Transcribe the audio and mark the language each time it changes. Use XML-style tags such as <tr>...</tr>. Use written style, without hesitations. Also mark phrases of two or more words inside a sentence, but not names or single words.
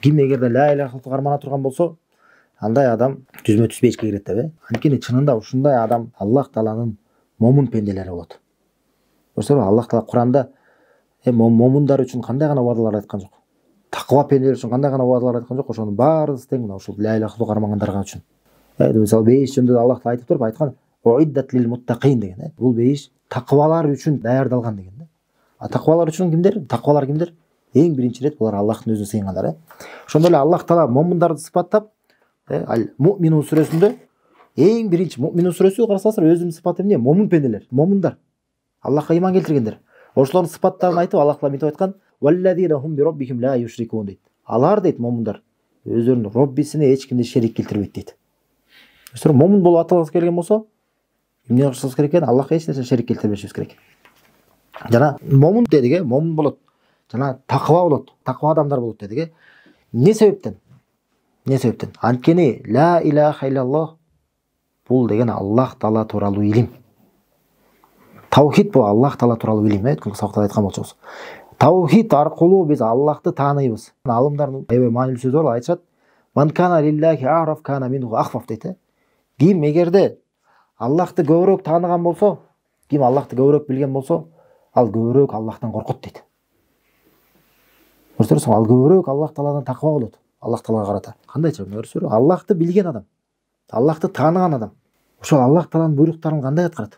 <ky>Ким эгерде</ky> <ar>لا إله إلا الله</ar> <ky>кармана турган болсо, андай адам түзмө түз бешикке кирет деп. Анткени чынында ушундай адам Аллах Тааланын момун пенделери болот. Көрсөңөр, Аллах Таала Куранда момундар үчүн кандай гана убадалар айткан жок. Таква пенделер үчүн кандай гана убадалар айткан жок. Ошонун баарысы тең мына ушул</ky> <ar>لا إله إلا الله</ar> <ky>кармагандарга үчүн. Мисалы бейиш жөнүндө Аллах Таала айтып туруп айткан</ky> <ar>أعدت للمتقين</ar> <ky>деген. Бул бейиш таквалар үчүн даярдалган деген. А таквалар үчүн кимдер? Таквалар кимдер? Эң биринчи ирет булар Аллахтын өзүнө сыйынгандар. Ошондой эле Аллах Таала момундарды сыпаттап, Муъминун сүрөсүндө эң биринчи Муъминун сүрөсү карасаңыздар өзүнүн сыпаты эмне? Момун пенделер, момундар. Аллахка иман келтиргендер. Ошолордун сыпаттарын айтып Аллах Таала мынтип айткан:</ky> <ar>"والذين هم بربهم لا يشركون" дейт.</ar> <ky>Алар дейт момундар өздөрүнүн Роббисине эч кимди шерик келтирбейт дейт. Өстөр момун болуп аталгысы келген болсо, эмне кылышыбыз керек экен? Аллахка эч нерсе шерик келтирбешибиз керек. Жана момун дедик, момун болот. Жана таква болот. Таква адамдар болот дедик. Не себептен? Не себептен? Анткени</ky> <ar>لا إله إلا الله</ar> <ky>бул деген Аллах Таала тууралуу илим. Таухид бул Аллах Таала тууралуу илим, өткөн сабакта айткан болчубуз. Таухид аркылуу биз Аллахты тааныйбыз. Алымдардын аябай маанилүү сөзү бар, айтышат:</ky> <ar>"من كان بالله أعرف كان منه أخوف" дейт.</ar> <ky>Ким эгерде Аллахты көбүрөөк тааныган болсо, ким Аллахты көбүрөөк билген болсо, ал көбүрөөк Аллахтан коркот дейт. Көрсөңүз, ал көбүрөөк Аллах Тааладан таква болот. Аллах Таалага карата. Кандайча көрсөңүз, Аллахты билген адам, Аллахты тааныган адам, ошол Аллах Тааланын буйруктарын кандай аткарат?</ky>